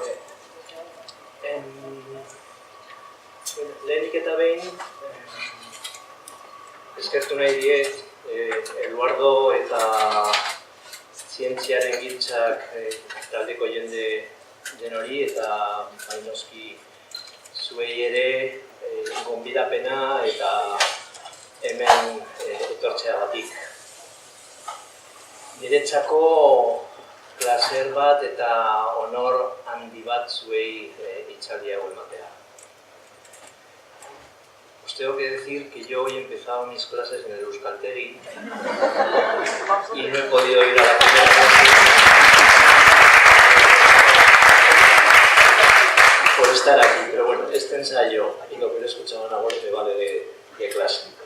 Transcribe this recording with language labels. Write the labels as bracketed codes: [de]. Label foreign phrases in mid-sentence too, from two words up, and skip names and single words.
[eu] Lehenik eta behin, eskertu nahi diet, Eduardo eta zientziaren giltzak taldeko jende den hori eta bainoski zuei ere gonbidapena eta hemen etortzeagatik. Niretzako placer bat eta honor handi bat zuei hitzaldia hau ematea. [es] Os tengo que decir que yo hoy he empezado mis clases en el Euskaltegi y no he podido ir a la primera clase por estar aquí, pero bueno, este ensayo y lo que he escuchado en Agüero me vale de clase.